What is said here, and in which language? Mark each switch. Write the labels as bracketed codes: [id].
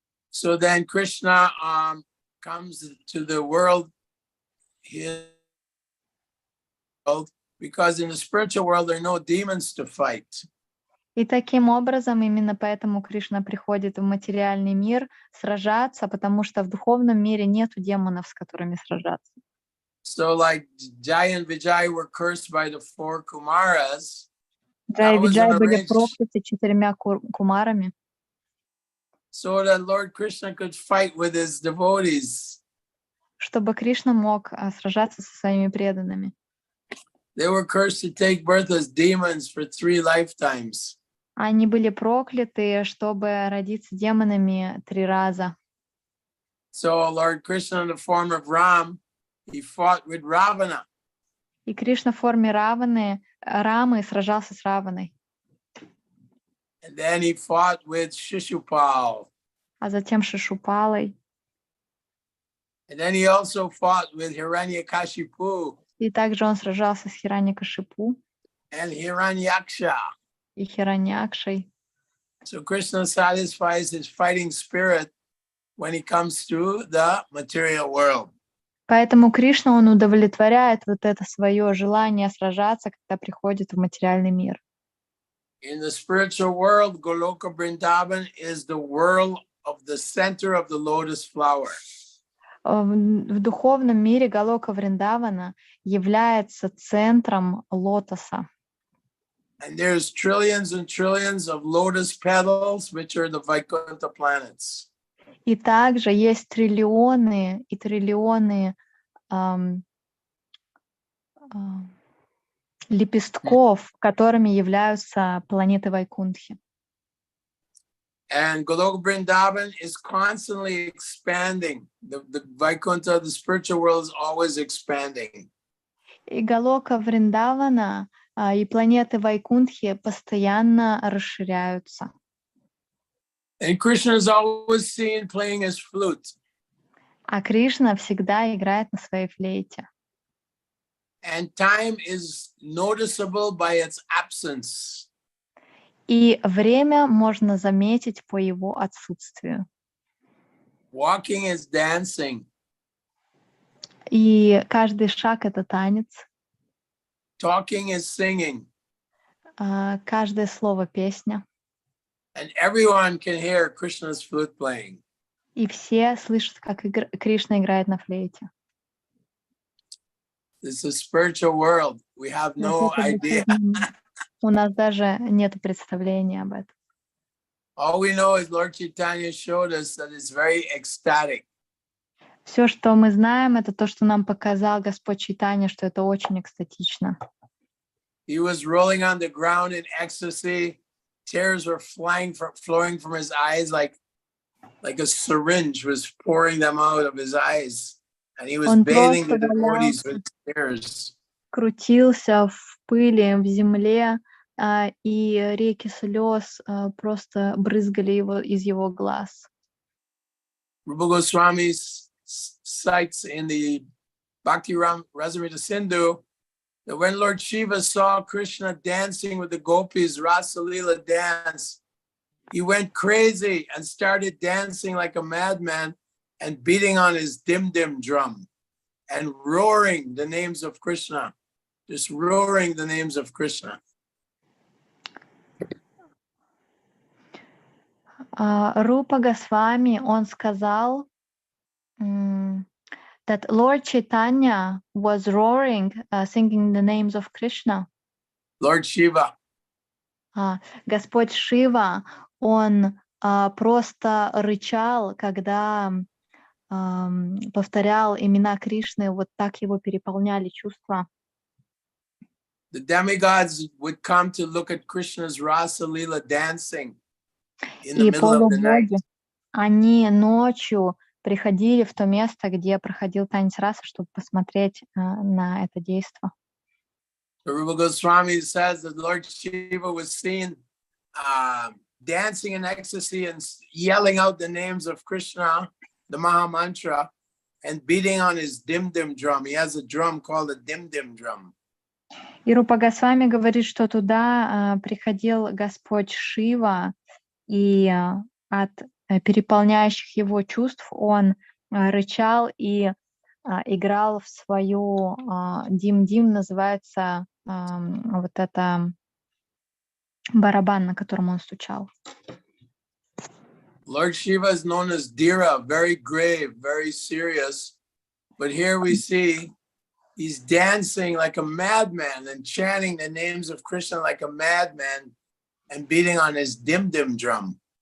[en] So then Krishna comes to the world, because in the spiritual world there are no demons to fight. [ru] И таким образом, именно поэтому Кришна приходит в материальный мир сражаться, потому что в духовном мире нету демонов, с которыми сражаться. [en] So like Jai and Vijay were cursed by the 4 Kumaras. [ru] Джай и Виджай были прокляты 4 кумарами. [en] So that Lord Krishna could fight with his devotees. [ru] Чтобы Кришна мог сражаться со своими преданными. [en] They were cursed to take birth as demons for 3 lifetimes. [ru] Они были прокляты, чтобы родиться демонами 3 раза. [en] So Lord Krishna in the form of Ram, he fought with Ravana. [ru] И Кришна в форме Рамы сражался с Раваной. [en] And then he fought with Shishupal. [ru] А затем Шишупалой. [en] And then he also fought with Hiranyakashipu. [ru] И также он сражался с Хираньякашипу. [en] And Hiranyaksha. [ru] И Хираньякшей. [en] So Krishna satisfies his fighting spirit when he comes to the material world. [ru] Поэтому Кришна, он удовлетворяет вот это свое желание сражаться, когда приходит в материальный мир. [en] In the spiritual world, Goloka Vrindavan is the world of the center of the lotus flower. [ru] В духовном мире Галока Вриндавана является центром лотоса. [en] And there's trillions and trillions of lotus petals, which are the Vaikuntha planets. [ru] И также есть триллионы и триллионы лепестков, которыми являются планеты Вайкунтхи. [en] And Goloka Vrindavan is constantly expanding. The Vaikuntha, the spiritual world, is always expanding. [ru] И Галока Вриндавана и планеты Вайкунтхи постоянно расширяются. [en] And Krishna is always seen playing his flute. [ru] А Кришна всегда играет на своей флейте. [en] And time is noticeable by its absence. [ru] И время можно заметить по его отсутствию. [en] Walking is dancing. [ru] И каждый шаг — это танец. [en] Talking is singing. [ru] Каждое слово — песня. [en] And everyone can hear Krishna's flute playing. [ru] И все слышат, как Кришна играет на флейте. [en] This is a spiritual world. We have no idea. [ru] У нас даже нет представления об этом. [en] All we know is Lord Chaitanya showed us that it's very ecstatic. [ru] Все, что мы знаем, это то, что нам показал Господь Чайтанья, что это очень экстатично. [en] He was rolling on the ground in ecstasy. Tears were flowing from his eyes like a syringe was pouring them out of his eyes. And he was bathing the devotees with tears. [ru] Крутился в пыли, в земле, и реки слез просто брызгали из его глаз. [en] Rupa Goswami cites in the Bhakti Rasamrita Sindhu that when Lord Shiva saw Krishna dancing with the gopis, Rasa Leela dance, he went crazy and started dancing like a madman and beating on his dim-dim drum and roaring the names of Krishna, just roaring the names of Krishna. [ru] Рупа Госвами, он сказал, [en] that Lord Chaitanya was roaring, singing the names of Krishna. Lord Shiva. [ru] Господь Шива, он просто рычал, когда повторял имена Кришны, вот так его переполняли чувства. [en] The demigods would come to look at Krishna's Rasa Leela dancing in the middle of the night. [ru] Они ночью приходили в то место, где проходил танец расы, чтобы посмотреть на это действо. [en] Rupa Goswami says that Lord Shiva was seen dancing in ecstasy and yelling out the names of Krishna, the Maha Mantra, and beating on his dim-dim drum. He has a drum called a dim-dim drum. [ru] И Рупа Госвами говорит, что туда приходил Господь Шива, и от переполняющих его чувств он рычал и играл в свою дим-дим, называется вот это барабан, на котором он стучал. [en] Lord Shiva is known as Dhira, very grave, very serious. But here we see he's dancing like a madman and chanting the names of Krishna like a madman and beating on his dim-dim drum.